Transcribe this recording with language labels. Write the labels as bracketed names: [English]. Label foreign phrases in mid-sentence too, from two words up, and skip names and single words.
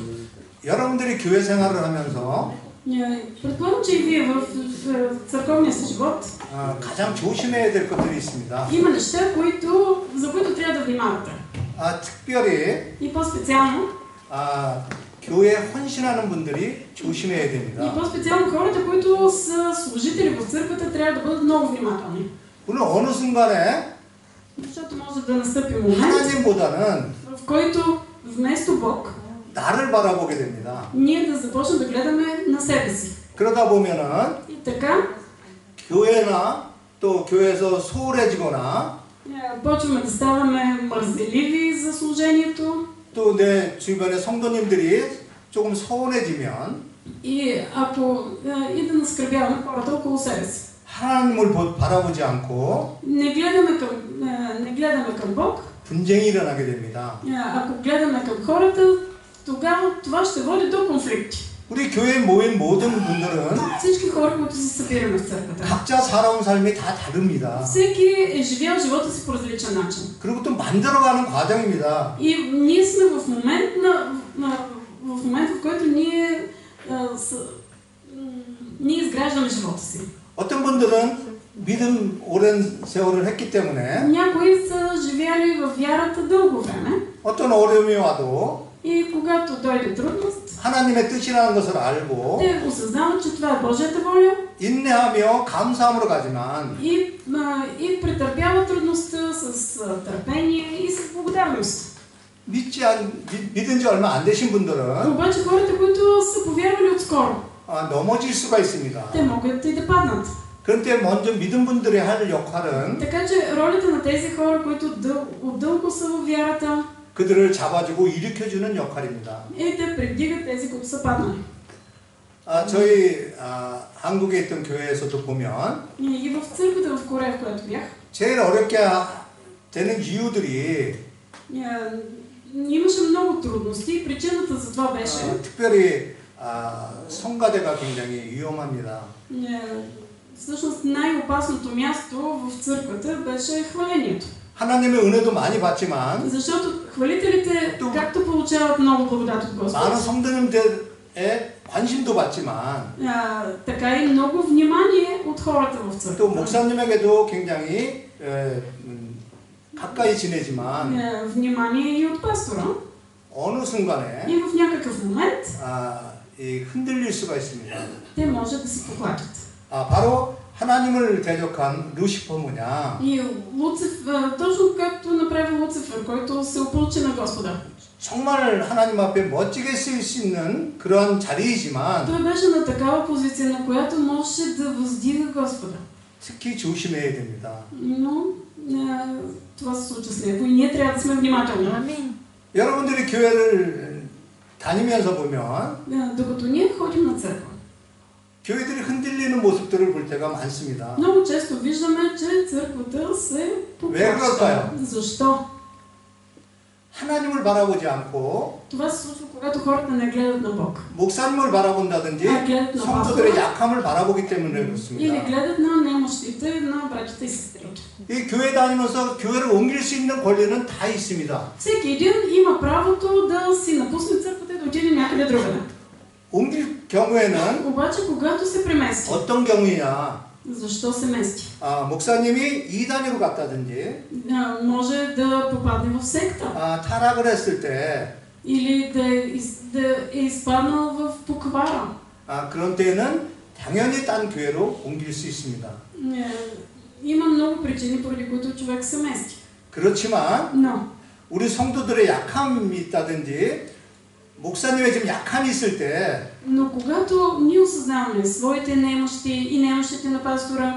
[Korean] 여러분들이 교회 생활을 하면서 [Bulgarian] предполагам, че и вие в църковния си живот [Korean] 가장 조심해야 될 것들이 있습니다. [Bulgarian] има неща, за които трябва да внимавате. [Korean] 특별히 [Bulgarian] И по-специално [Korean] 교회에 헌신하는 분들이 조심해야 됩니다. [Bulgarian] И по-специално хората, които са служители в църквата, трябва да бъдат много внимателни. [Korean] 물론 어느 순간에 [Bulgarian] защото може да настъпи момент, [Korean] 하나님보다는 [Bulgarian] в който вместо Бог [Korean] 나를 바라보게 됩니다. [Bulgarian] ние да започнем да гледаме на себе си. [Korean] 그러다 보면은 [Bulgarian] И така [Korean] 교회나 또 교회에서 소홀해지거나 [Bulgarian] почваме да ставаме мързеливи за служението. [Korean] 또 내 주변의 성도님들이 조금 서운해지면 [Bulgarian] И ако и да наскърбяваме хората около себе си. [Korean] 하나님을 바라보지 않고 [Bulgarian] не гледаме към Бог. [Korean] 분쟁이 일어나게 됩니다. [Bulgarian] ако гледаме към хората, тогава това ще води до конфликти. [Korean] 우리 교회에 모인 모든 분들은 [Bulgarian] всички хора, които се събираме в църквата, [Korean] 각자 살아온 삶이 다 다릅니다. [Bulgarian] всеки е живял живота си по различен начин. [Korean] 그리고 또 만들어가는 과정입니다. [Bulgarian] И ние сме в момент, в който ние изграждаме живота си. [Korean] 어떤 분들은 믿음 오랜 세월을 했기 때문에 [Bulgarian] някои са живяли в вярата дълго време. [Korean] 어떤 어려움이 와도 [Bulgarian] И когато дойде трудност, [Korean] 하나님의 뜻이라는 것을 알고 [Bulgarian] те осъзнават, че това е Божията воля [Korean] 인내하며 감사함으로 가지만 [Bulgarian] и претърпяват трудността с търпение и с благодарност. [Korean] 믿은 지 얼마 안 되신 분들은 [Bulgarian] обаче хората, които са повярвали отскоро, [Korean] 넘어질 수가 있습니다. [Bulgarian] те могат и да паднат. [Korean] 그런데 먼저 믿은 분들이 할 역할은 [Bulgarian] така че ролята на тези хора, които дълго са във вярата, [Korean] 그들을 잡아주고 일으켜주는 역할입니다. [Bulgarian] е да предигат тези, които са паднали. [Korean] 저희 한국에 있던 교회에서도 보면 [Bulgarian] И в църквата в Корея, в която бях, [Korean] 제일 어렵게 되는 이유들이 [Bulgarian] имаше много трудности. Причината за това беше [Korean] 특별히 성가대가 굉장히 위험합니다. [Bulgarian] всъщност най-опасното място в църквата беше хвалението. [Korean] 하나님의 은혜도 많이 받지만 [Bulgarian] защото хвалителите, както получават много благодат от Господ, [Korean] 많은 성도님들의 관심도 받지만 [Bulgarian] така и много внимание от хората в църквата. [Korean] 또 목사님에게도 굉장히 가까이 지내지만 [Bulgarian] внимание и от пастора. [Korean] 어느 순간에 [Bulgarian] и в някакъв момент [Korean] 흔들릴 수가 있습니다. [Bulgarian] те може да се поклатят. [Korean] 바로 하나님을 대적한 루시퍼 모양 [Bulgarian] И точно както направи Луцифер, който се опълчи на Господа. [Korean] 정말 하나님 앞에 멋지게 쓰일 수 있는 그런 자리이지만 [Bulgarian] Той беше на такава позиция, на която можеше да въздига Господа. [Korean] 특히 조심해야 됩니다. [Bulgarian] Но това се случва с него и ние трябва да сме внимателни. Амин. [Korean] 여러분들이 교회를 다니면서 보면 [Bulgarian] Докато ние ходим на църква, [Korean] 교회들이 흔들리는 모습들을 볼 때가 많습니다. [Bulgarian] много често виждаме, че църквата се [Korean] 왜 그럴까요? [Bulgarian] Защо? [Korean] 하나님을 바라보지 않고 [Bulgarian] Това се случва, когато хората не гледат на Бог. [Korean] 목사님을 바라본다든지 성도들의 약함을 바라보기 때문에 [Bulgarian] Или [Korean] 그렇습니다. [Bulgarian] гледат на немощите, на братята и сестрите. [Korean] 이 교회 다니면서 교회를 ом길 수 있는 권리는 다 있습니다. [Bulgarian] Всеки един има правото да си напусне църквата и да отиде някъде другаде. [Korean] 옮길 경우에는 [Bulgarian] Обаче, когато се премести, [Korean] 어떤 경우냐? [Bulgarian] защо се мести? [Korean] 목사님이 이단으로 갔다든지 [Bulgarian] Може да попадне в секта. [Korean] 타락을 했을 때 [Bulgarian] Или да е изпаднал в поквара. [Korean] 그런 때에는 당연히 딴 교회로 옮길 수 있습니다. [Bulgarian] Има много причини, поради които човек се мести. [Korean] 그렇지만 [Bulgarian] Но, [Korean] 우리 성도들의 약함이 있다든지 목사님의 지금 약함이 있을 때 [Bulgarian] но когато ние осъзнаваме своите немощи и немощите на пастора,